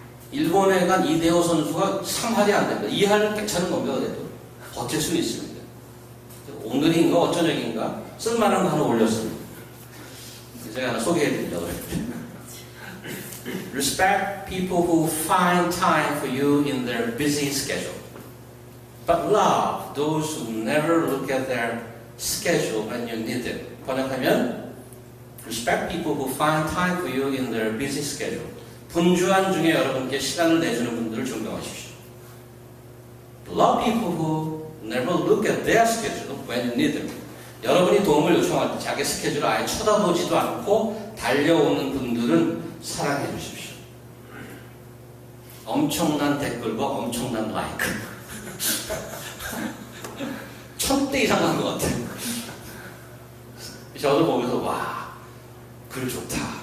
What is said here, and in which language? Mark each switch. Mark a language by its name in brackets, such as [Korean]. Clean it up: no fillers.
[Korean] 일본에 간 이대호 선수가 3할이 안 됩니다. 2할은 괜찮은 겁니다. 그래도. 버틸 수는 있습니다. 오늘인가 어쩌녁인가 쓸만한 거 하나 올렸습니다. 제가 하나 소개해드리려고 해요. [English] Respect people who find time for you in their busy schedule. But love those who never look at their schedule when you need them. [Korean] 번역하면 [English] Respect people who find time for you in their busy schedule. [Korean] 분주한 중에 여러분께 시간을 내주는 분들을 존경하십시오. [English] Love people who never look at their schedule when you need them. [Korean] 여러분이 도움을 요청할 때 자기 스케줄을 아예 쳐다보지도 않고 달려오는 분들은 사랑해 주십시오. 엄청난 댓글과 엄청난 라이크. 1000대 이상 간 것 같아요. 저도 보면서 와, 글 좋다.